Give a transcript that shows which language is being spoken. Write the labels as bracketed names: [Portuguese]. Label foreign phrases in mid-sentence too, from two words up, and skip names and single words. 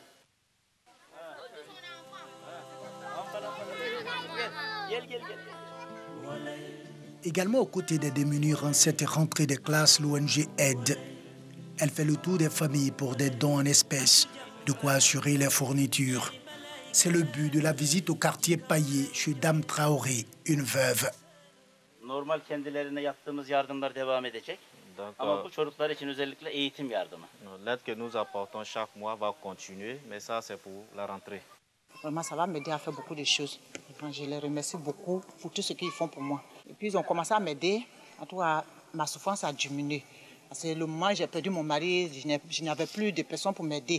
[French] Également aux côtés des démunis en cette rentrée des classes, l'ONG aide. Elle fait le tour des familles pour des dons en espèces, de quoi assurer les fournitures. C'est le but de la visite au quartier Paillé chez Dame Traoré, une veuve. [Turkish] normal kendilerine yaptığımız yardımlar devam edecek. Ama bu çocuklar için özellikle eğitim yardımı. [French] L'aide que nous apportons chaque mois va continuer, mais ça c'est pour la rentrée. Vraiment, ça va m'aider à faire beaucoup de choses. Je les remercie beaucoup pour tout ce qu'ils font pour moi. Et puis ils ont commencé à m'aider. En tout cas, ma souffrance a diminué. Parce que le moment où j'ai perdu mon mari, je n'avais plus de personnes pour m'aider.